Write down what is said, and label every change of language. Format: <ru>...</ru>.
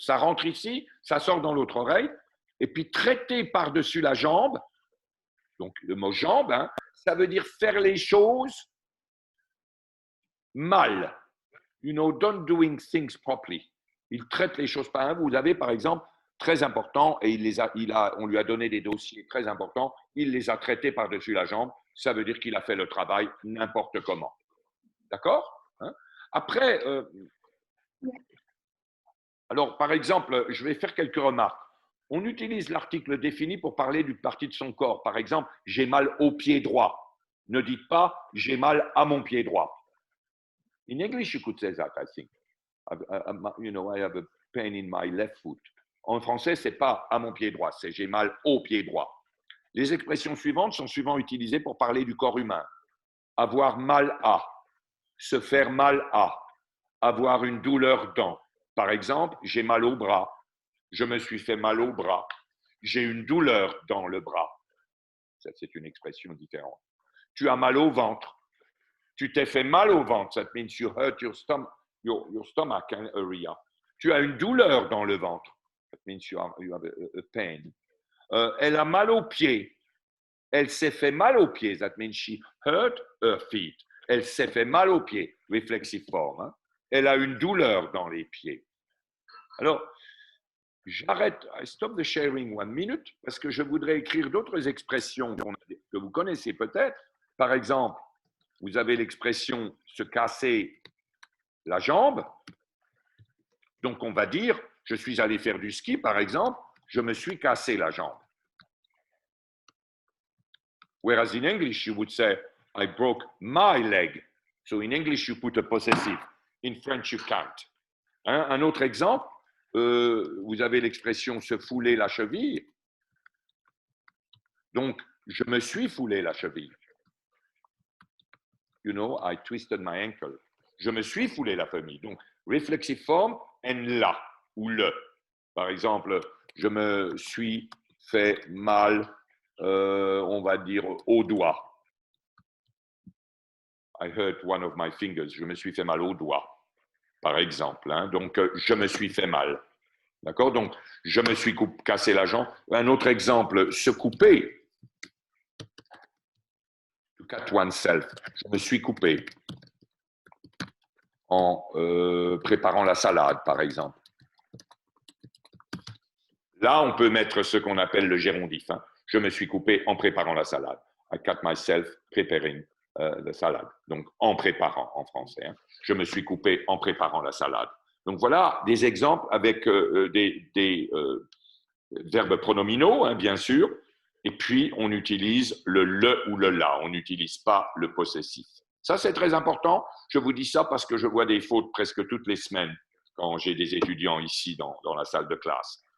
<fr>Ça rentre ici, ça sort dans l'autre oreille, et puis traiter par-dessus la jambe, donc le mot jambe, ça veut dire faire les choses mal.</fr> <en>You know, don't doing things properly.</en> <fr>Il traite les choses pas. Vous avez, par exemple, très important, et on lui a donné des dossiers très importants, il les a traités par-dessus la jambe, ça veut dire qu'il a fait le travail n'importe comment. D'accord ? Après, alors, par exemple, je vais faire quelques remarques. On utilise l'article défini pour parler d'une partie de son corps. Par exemple, j'ai mal au pied droit. Ne dites pas j'ai mal à mon pied droit.</fr> <en>In English, you could say that, I think. I have a pain in my left foot.</en> <fr>En français, c'est pas à mon pied droit, c'est j'ai mal au pied droit. Les expressions suivantes sont souvent utilisées pour parler du corps humain. Avoir mal à, se faire mal à, avoir une douleur dans. Par exemple, j'ai mal au bras, je me suis fait mal au bras, j'ai une douleur dans le bras. Ça, c'est une expression différente. Tu as mal au ventre. Tu t'es fait mal au ventre.</fr> <en>That means you hurt your stomach area.</en> <fr>Tu as une douleur dans le ventre.</fr> <en>That means you have a pain.</en> <fr>Elle a mal aux pieds. Elle s'est fait mal aux pieds.</fr> <en>That means she hurt her feet.</en> <fr>Elle s'est fait mal aux pieds.</fr> <en>Reflexive form.</en> <fr>Hein? Elle a une douleur dans les pieds. Alors, j'arrête.</fr> <en>I stop the sharing 1 minute</en> <fr>parce que je voudrais écrire d'autres expressions que vous connaissez peut-être. Par exemple, vous avez l'expression se casser la jambe. Donc, on va dire, je suis allé faire du ski, par exemple, je me suis cassé la jambe.</fr> <en>Whereas in English, you would say, I broke my leg. So in English, you put a possessive. In French, you can't. Hein?</en> <fr>Un autre exemple, vous avez l'expression se fouler la cheville. Donc, je me suis foulé la cheville.</fr> <en>You know, I twisted my ankle.</en> <fr>Je me suis foulé la cheville. Donc,</fr> <en>reflexive form, and</en> <fr>la, ou le. Par exemple, je me suis fait mal, on va dire, au doigt.</fr> <en>I hurt one of my fingers.</en> <fr>Je me suis fait mal au doigt, par exemple. Hein. Donc, je me suis fait mal. D'accord? Donc, je me suis cassé la jambe. Un autre exemple, se couper.</fr> <en>To cut oneself.</en> <fr>Je me suis coupé en préparant la salade, par exemple. Là, on peut mettre ce qu'on appelle le gérondif. Hein. Je me suis coupé en préparant la salade.</fr> <en>I cut myself preparing the salad.</en> <fr>Donc, en préparant, en français. Hein. Je me suis coupé en préparant la salade. Donc, voilà des exemples avec des verbes pronominaux, hein, bien sûr. Et puis, on utilise le ou le la. On n'utilise pas le possessif. Ça, c'est très important. Je vous dis ça parce que je vois des fautes presque toutes les semaines quand j'ai des étudiants ici dans la salle de classe.</fr>